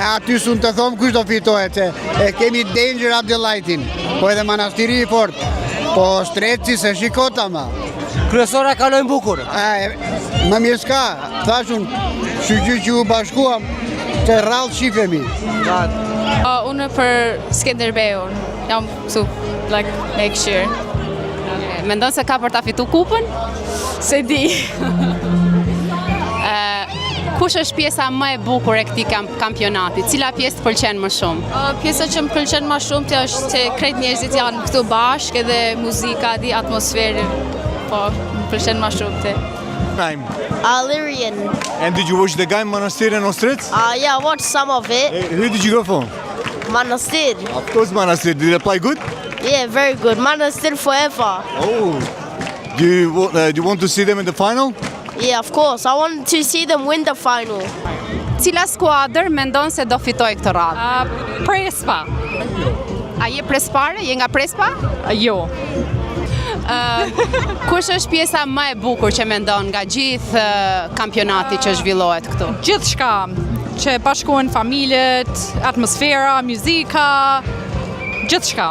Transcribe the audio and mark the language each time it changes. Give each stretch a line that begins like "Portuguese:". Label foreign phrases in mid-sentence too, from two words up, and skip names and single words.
Albanian: Aty sun të thomë kush do fitohet, se e kemi Danger Abdelajtin, po edhe Manastiri i fort, po Streci se shikota ma. Kryesora kalojnë bukur. Më mirë s'ka, thashun, që u bashkuam, të rrallë shifemi. Unë për Skenderbeun, jam këtu,
English: like, make sure.
Albanian: Mendon se ka për ta fitu kupën? Se di. Kush është pjesa më e bukur e këtij kampionati? Cila pjesë të pëlqen më shumë? Pjesa që më pëlqen më shumë është se krejt njerëzit janë këtu bashkë edhe muzika, atmosfera. Po, më pëlqen më shumë te.
English: Time. Illyrian. And did you watch the game Manastir and Ostrets? Yeah, I watched some of it. Who did you go for? Manastir. Of course Manastir. Did they play good? Yeah, very good. Manastir forever. Oh. Do you want to see them in the final? Yeah, of course. I want to see them win the final.
Albanian: Cila skuadër mendon se do fitoj këtë radhë? Prespa. A je prespare? Je nga Prespa? Jo. Kush është pjesa më e bukur që mendon nga gjithë kampionati që zhvillohet këtu? Gjithçka që bashkohen familjet, atmosfera, muzika, gjithçka.